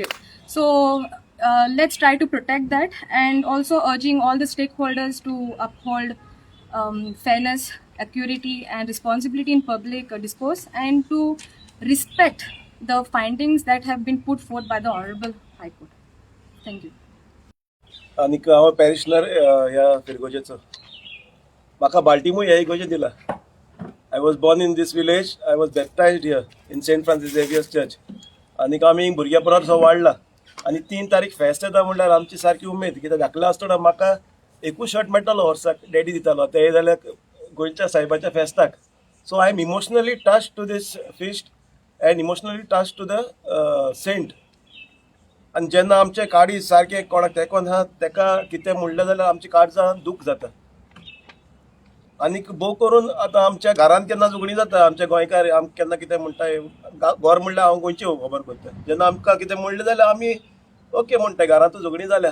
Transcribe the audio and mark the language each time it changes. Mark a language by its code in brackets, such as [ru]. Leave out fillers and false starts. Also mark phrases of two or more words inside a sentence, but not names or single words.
[en] So let's try to protect that, and also urging all the stakeholders to uphold fairness, accuracy, and responsibility in public discourse, and to respect the findings that have been put forth by the Honorable High Court. Thank you. [kok] आनीक हांव पॅरिशनर ह्या फिरगोजेचो. म्हाका बाल्टिमोर ह्या इगोजेन दिला. [en] I was born in this village. I was baptized here in Saint Francis Xavier's Church. [kok] आनीक आमी भुरग्या बरोबर वाडला, आनी 3 तारीख फेस्त येता म्हणल्यार आमची सारकी उमेद, कित्याक धाकलो आसतना म्हाका एकूच शर्ट मेळटालो वर्साक, डॅडी दितालो, ते जाल्यार गोंयच्या सायबाच्या फेस्ताक. [en] so I am emotionally touched to this feast and emotionally touched to the saint. [kok] आनी जेन्ना आमचे काळीज सारकें कोणाक तेकोन आहा तेका कितें म्हणलें जाल्यार आमच्या काळजां दूख जाता. आनीक भोव करून आतां आमच्या घरांत केन्ना झगडीं जाता, आमचे गोंयकार आमकां केन्ना कितें म्हणटाय, गोर म्हणल्यार हांव गोंयची खबर करता, जेन्ना आमकां कितें म्हणलें जाल्यार आमी ओके म्हणटाय, घरांत झगडीं जाल्या.